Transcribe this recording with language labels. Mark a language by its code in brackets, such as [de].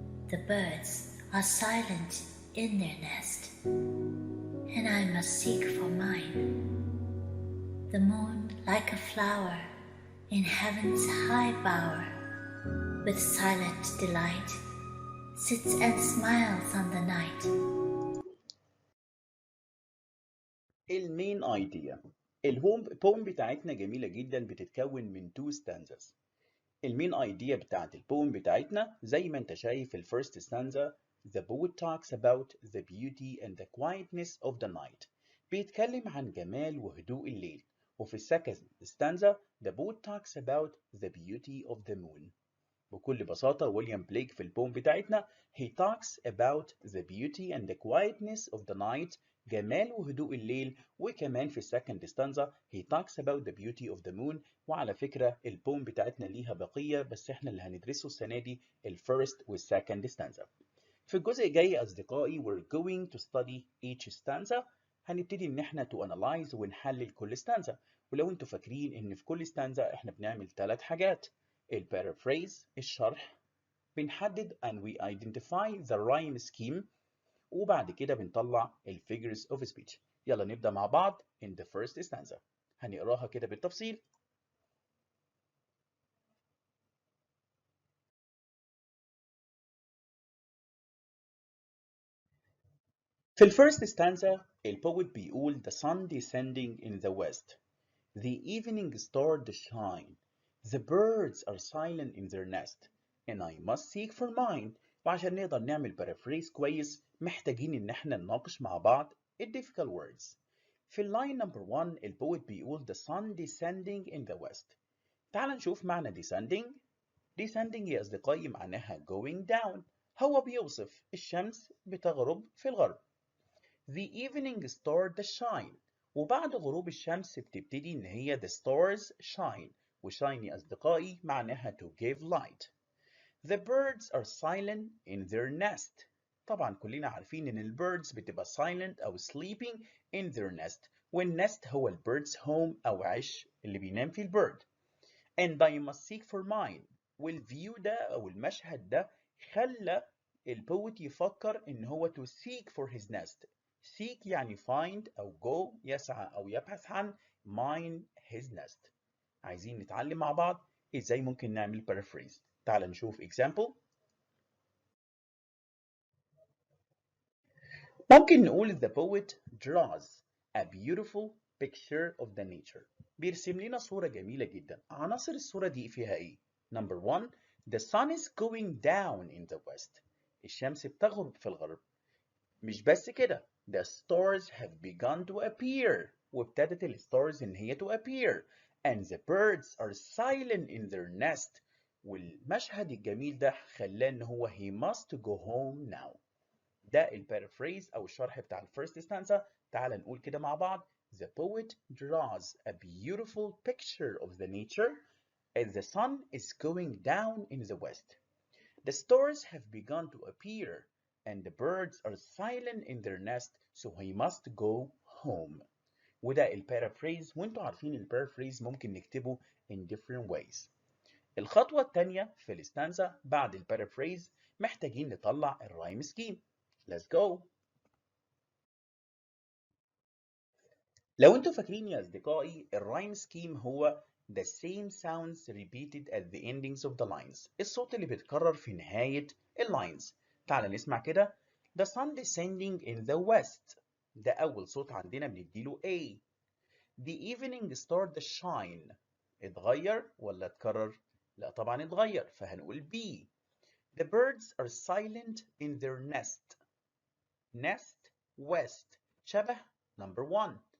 [en] The birds are silent in their nest, and I must seek for mine. The moon like a flower in heaven's high bower, with silent delight, sits and smiles on the night. [ar] المين ايديا البوم بتاعتنا جميلة جدا بتتكون من 2 stanzas. المين ايديا بتاعت البوم بتاعتنا زي ما انت شايف الفيرست [en] stanza the poet talks about the beauty and the quietness of the night. [ar] بيتكلم عن جمال وهدوء الليل. وفي السكند [en] stanza the poet talks about the beauty of the moon. [ar] بكل بساطة ويليام بليك في البوم بتاعتنا [en] he talks about the beauty and the quietness of the night [ar] جمال وهدوء الليل وكمان في السكند ستانزا [en] he talks about the beauty of the moon. [ar] وعلى فكرة البوم بتاعتنا ليها بقية بس احنا اللي هندرسه السنة دي الفيرست والسكند ستانزا. في الجزء الجاي أصدقائي [en] we're going to study each stanza. [ar] هنبتدي ان احنا [en] to analyze [ar] ونحلل كل stanza. ولو انتوا فاكرين ان في كل stanza احنا بنعمل 3 حاجات. البارافريز الشرح بنحدد [en] and we identify the rhyme scheme [ar] وبعد كده بنطلع figures of speech. يلا نبدأ مع بعض [en] in the first stanza. [ar] هنقراها كده بالتفصيل. في الفيرست [en] stanza [ar] البويت بيقول [en] the sun descending in the west, the evening star to shine, the birds are silent in their nest, and I must seek for mine. [ar] وعشان نقدر نعمل بارافريز كويس محتاجين ان احنا نناقش مع بعض difficult words. في اللاين نمبر 1 البويت بيقول [en] the sun descending in the west. [ar] تعال نشوف معنى descending. descending يا أصدقائي معناها [en] going down. [ar] هو بيوصف الشمس بتغرب في الغرب. [en] The evening star the shine. [ar] وبعد غروب الشمس بتبتدي إن هي [en] the stars shine. [ar] وshine يا أصدقائي معناها [en] to give light. The birds are silent in their nest. [ar] طبعا كلنا عارفين ان البيردز بتبقى silent او sleeping [en] in their nest، [ar] والنست هو البيرد's home او عش اللي بينام فيه البيرد. [en] And I must seek for mine. [ar] والفيو ده او المشهد ده خلى البوت يفكر ان هو [en] to seek for his nest. [ar] seek يعني find او go، يسعى او يبحث عن mine his nest. عايزين نتعلم مع بعض ازاي ممكن نعمل paraphrase. تعال نشوف example. [en] ممكن نقول the poet draws a beautiful picture of the nature. [ar] بيرسم لنا صورة جميلة جدا. عناصر الصورة دي فيها ايه؟ [en] Number one, the sun is going down in the west. [ar] الشمس بتغرب في الغرب. مش بس كده، [en] the stars have begun to appear. [ar] وابتدت الستارز ان هي to appear. [en] And the birds are silent in their nest. [ar] والمشهد الجميل ده خلاه ان هو [en] he must go home now. [ar] ده البارافريز او الشرح بتاع الفيرست stanza. تعال نقول كده مع بعض. [en] The poet draws a beautiful picture of the nature as the sun is going down in the west. The stars have begun to appear and the birds are silent in their nest, so he must go home. [ar] وده البارافريز، وانتوا عارفين البارافريز ممكن نكتبه [en] in different ways. [ar] الخطوة الثانية في الستانزا بعد البارافريز محتاجين نطلع الرايم سكيم. [en] Let's go. [ar] لو انتوا فاكرين يا اصدقائي الرايم سكيم [en] هو the same sounds repeated at the endings of the lines. [ar] الصوت اللي بيتكرر في نهاية اللاينز. تعال نسمع كده. [en] The sun descending in the west. [ar] ده أول صوت عندنا بنديله A. [en] The evening started to shine. [ar] اتغير ولا اتكرر؟ لا طبعا اتغير فهنقول B. [en] The birds are silent in their nest. Nest west [ar] شبه [en] number one.